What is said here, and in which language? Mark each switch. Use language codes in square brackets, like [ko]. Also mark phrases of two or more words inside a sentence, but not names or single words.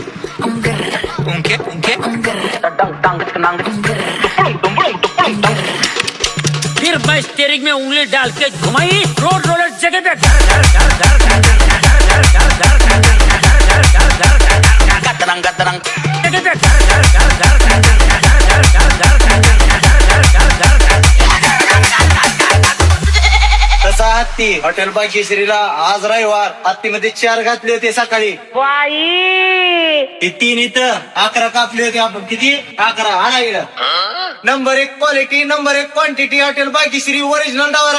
[es] un grr, Un qué? Un qué? un grr. [hi] फिर मैं स्टीयरिंग में उंगली डाल के घुमाई, रोड रोलर जगह पे घर घर घर घर घर घर घर घर घर घर घर घर घर घर घर गतरंग गतरंग जगह पे घर घर घर घर घर घर घर घर घर घर घर. [mr] तसा हत्ती हॉटेल भाग्यश्रीला आज रविवार हत्तीमध्ये 4 घातले होते सकाळी. ती 3 इथं 11 कापले होते आपण. किती? 11. आणा इकडं. [en] number 1 quality, number 1 quantity [mr] हॉटेल भाग्यश्री ओरिजिनल डावा.